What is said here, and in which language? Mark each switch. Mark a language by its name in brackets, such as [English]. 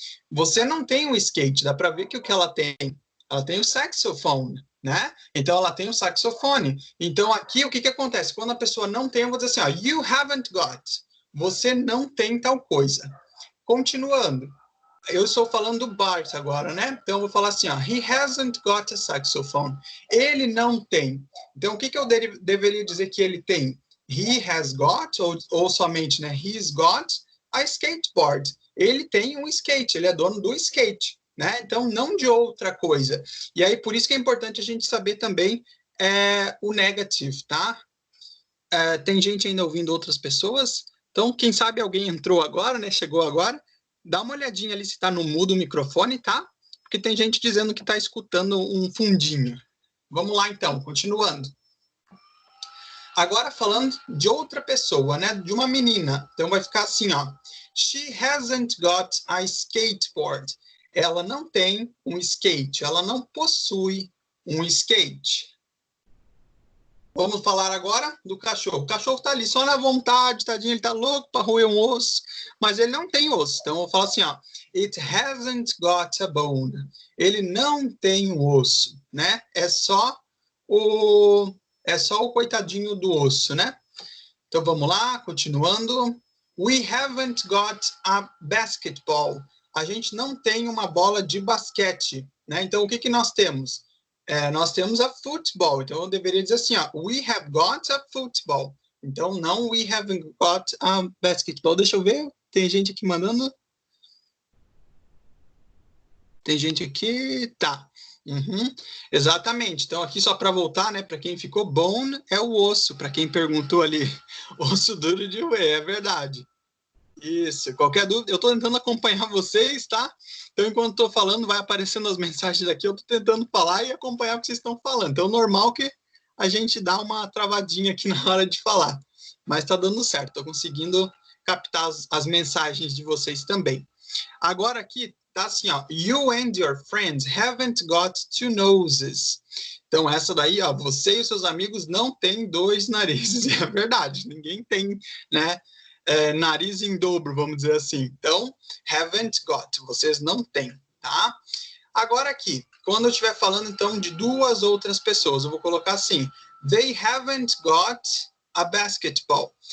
[Portuguese] Você não tem um skate, dá para ver que o que ela tem? Ela tem o saxophone, né? Então, ela tem o saxofone. Então, aqui, o que acontece? Quando a pessoa não tem, eu vou dizer assim, ó, [English] you haven't got. [Portuguese] Você não tem tal coisa. Continuando. Eu estou falando do Bart agora, né? Então, eu vou falar assim, ó, [English] he hasn't got a saxophone. [Portuguese] Ele não tem. Então, o que eu deveria dizer que ele tem? [English] He has got, [Portuguese] ou somente, né? [English] He's got a skateboard. [Portuguese] Ele tem um skate, ele é dono do skate, né? Então, não de outra coisa. E aí, por isso que é importante a gente saber também o negative, tá? Tem gente ainda ouvindo outras pessoas. Então, quem sabe alguém entrou agora, né? Chegou agora. Dá uma olhadinha ali se está no mudo o microfone, tá? Porque tem gente dizendo que está escutando um fundinho. Vamos lá, então, continuando. Agora falando de outra pessoa, né? De uma menina. Então vai ficar assim, ó. [English] She hasn't got a skateboard. [Portuguese] Ela não tem um skate. Ela não possui um skate. Vamos falar agora do cachorro. O cachorro está ali só na vontade, tadinho, ele está louco para roer um osso, mas ele não tem osso. Então, eu vou falar assim, ó. [English] It hasn't got a bone. [Portuguese] Ele não tem um osso, né? É só o coitadinho do osso, né? Então, vamos lá, continuando. [English] We haven't got a basketball. [Portuguese] A gente não tem uma bola de basquete, né? Então, o que nós temos? Nós temos a football, então eu deveria dizer assim, ó, [English] we have got a football. [Portuguese] Então, não [English] we haven't got a basketball. [Portuguese] Deixa eu ver, tem gente aqui mandando. Tem gente aqui, tá. Uhum. Exatamente, então aqui só para voltar, né, para quem ficou, bone é o osso, para quem perguntou ali, osso duro de roer, é verdade. Isso, qualquer dúvida, eu estou tentando acompanhar vocês, tá? Então, enquanto estou falando, vai aparecendo as mensagens aqui, eu estou tentando falar e acompanhar o que vocês estão falando. Então, normal que a gente dá uma travadinha aqui na hora de falar. Mas está dando certo, estou conseguindo captar as mensagens de vocês também. Agora aqui tá assim, ó. [English] You and your friends haven't got two noses. [Portuguese] Então, essa daí, ó, você e os seus amigos não têm dois narizes. É verdade, ninguém tem, né, nariz em dobro, vamos dizer assim. Então, [English] haven't got, [Portuguese] vocês não têm, tá? Agora aqui, quando eu estiver falando, então, de duas outras pessoas, eu vou colocar assim, [English] they haven't got a basketball.